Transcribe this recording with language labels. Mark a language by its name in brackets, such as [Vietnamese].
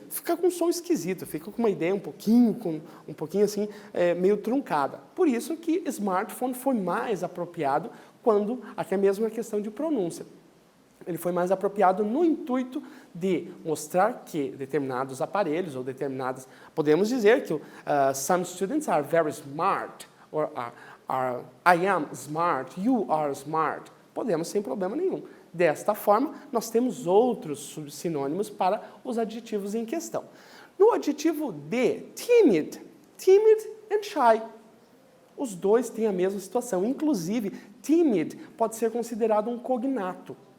[Portuguese] Fica com um som esquisito, fica com uma ideia um pouquinho assim, meio truncada. Por isso que smartphone foi mais apropriado quando, até mesmo a questão de pronúncia. Ele foi mais apropriado no intuito de mostrar que determinados aparelhos ou determinadas... Podemos dizer que [English] some students are very smart, or I am smart, you are smart. [Portuguese] Podemos sem problema nenhum. Desta forma, nós temos outros sinônimos para os adjetivos em questão. No adjetivo de timid, timid and shy. Os dois têm a mesma situação. Inclusive, timid pode ser considerado um cognato.